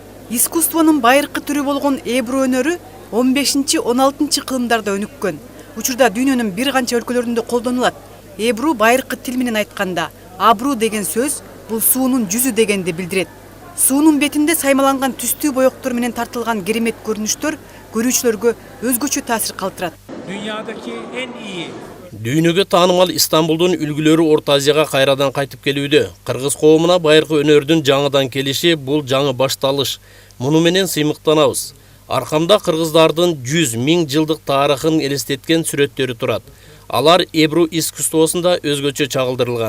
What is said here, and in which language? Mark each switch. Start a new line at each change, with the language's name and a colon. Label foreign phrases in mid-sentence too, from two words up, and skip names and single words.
Kyrgyz: Искусствонун байыркы түрү болгон эбру өнөрү 15-16 кылымдарда өнүккөн. Учурда дүйнөнүн бир канча өлкөлөрүндө колдонулат. Эбру байыркы тил менен айтканда, абру деген сөз бул суунун жүзү дегенди билдирет. Суунун бетинде саймаланган түстүү боектор менен тартылган керемет көрүнүштөр көрүүчүлөргө өзгөчө таасир калтырат.
Turkish: Dünyadaki en iyi
Kyrgyz: Дүйнөгө таанымал Истанбулдун үлгүлөрү Орто Азияга кайрадан кайтып келүүдө. Кыргыз коомуна байыркы өнөрдүн жаңыдан келиши бул жаңы башталыш. Муну менен сыймыктанабыз. Аркамда кыргыздардын 100 000 жылдык тарыхын элестеткен сүрөттөрү турат. Алар эбру искусствосунда өзгөчө чагылдырылган.